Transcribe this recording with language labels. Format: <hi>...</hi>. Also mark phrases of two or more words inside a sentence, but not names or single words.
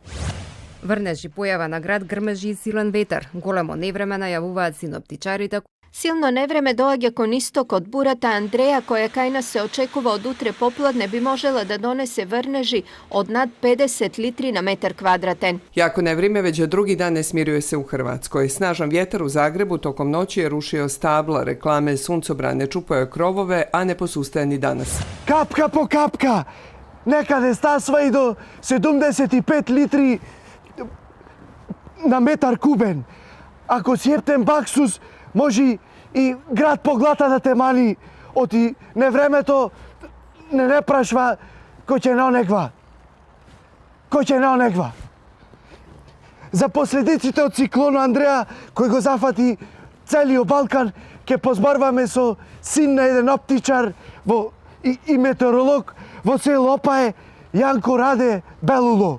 <mk>Врнежи, појава на град, грмежи и силен ветер. Големо невреме најавуваат синоптичарите. Силно невреме доаѓа кон исток од бурата Андреја, која кај нас се очекува од утре попладне, би можела да донесе врнежи од над 50 литри на метар квадратен.</mk> <hr>Jako nevrijeme već drugi dan ne smiruje se u Hrvatskoj. Snažan vjetar u Zagrebu tokom noći je rušio stabla, reklame, suncobrane, čupao je krovove, a ne posustaje ni danas.</hr> <mk>Капка по капка, некаде стасва и до 75 литри на метар кубен. Ако сјептен баксус, може и град поглата да те мани, оти невремето не прашва кој ќе наонегва. Кој ќе наонегва. За последиците од циклоно Андреја, кој го зафати целиот Балкан, ќе позборваме со син на еден оптичар и метеоролог во село Опае, Јанко Раде Белуло.</mk>